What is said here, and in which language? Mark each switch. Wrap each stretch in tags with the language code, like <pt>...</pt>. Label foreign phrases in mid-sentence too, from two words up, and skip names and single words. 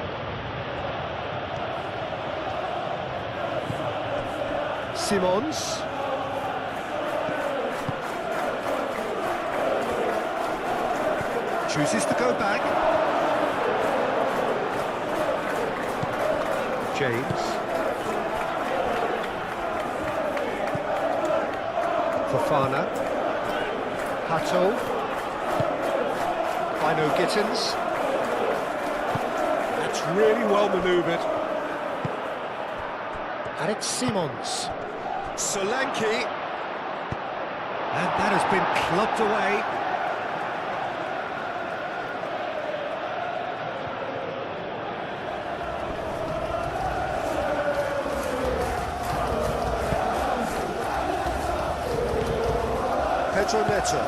<en>Simons. Chooses to go back. James. Fofana. Hato. Bino Gittins. That's really well manoeuvred. And it's Simons. Solanke. And that has been clubbed away. Pedro Neto.</en>